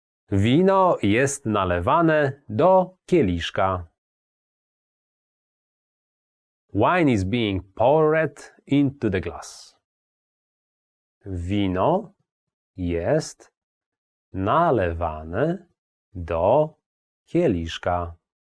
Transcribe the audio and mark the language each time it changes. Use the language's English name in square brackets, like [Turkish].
[Polish] Wino jest nalewane do kieliszka. [English] Wine is being poured into the glass. [Polish] Wino jest nalewane do kieliszka.